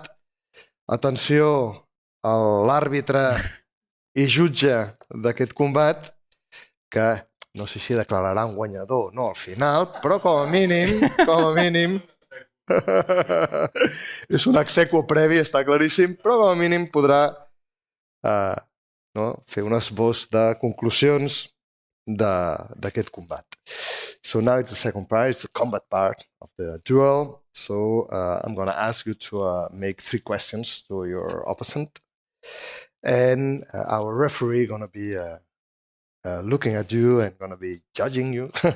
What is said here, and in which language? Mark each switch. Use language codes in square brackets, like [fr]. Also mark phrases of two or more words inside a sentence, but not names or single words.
[ca] Atenció a l'àrbitre i jutge d'aquest combat que no sé si declararà un guanyador o no al final, però com a mínim és un exequo previ, està claríssim, però com a mínim podrà fer un esbós de conclusions d'aquest combat. [en] So now it's the second part, it's the combat part of the duel. So I'm going to ask you to make 3 questions to your opponent. And our referee is going to be looking at you and going to be judging you.